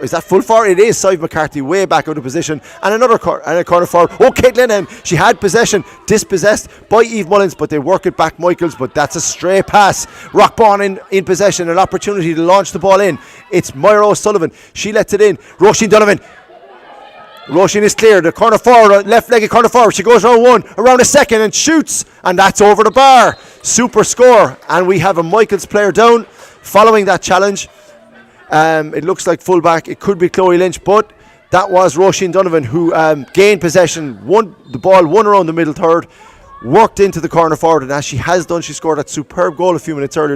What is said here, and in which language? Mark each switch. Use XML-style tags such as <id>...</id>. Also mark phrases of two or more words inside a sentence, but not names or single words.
<en>Is that full forward? It is. Sive McCarthy way back out of position. And another corner forward. Oh, Caitlin, she had possession. Dispossessed by Eve Mullins, but they work it back Michaels. But that's a stray pass. Rockban in possession. An opportunity to launch the ball in. It's Moira O'Sullivan. She lets it in. Roisin Donovan. Roisin is clear. The corner forward, left-legged corner forward. She goes around a second and shoots. And that's over the bar. Super score. And we have a Michaels player down following that challenge. It looks like fullback. It could be Chloe Lynch, but that was Roisin Donovan who gained possession, won the ball, won around the middle third, worked into the corner forward, and as she has done, she scored that superb goal a few minutes earlier.</en>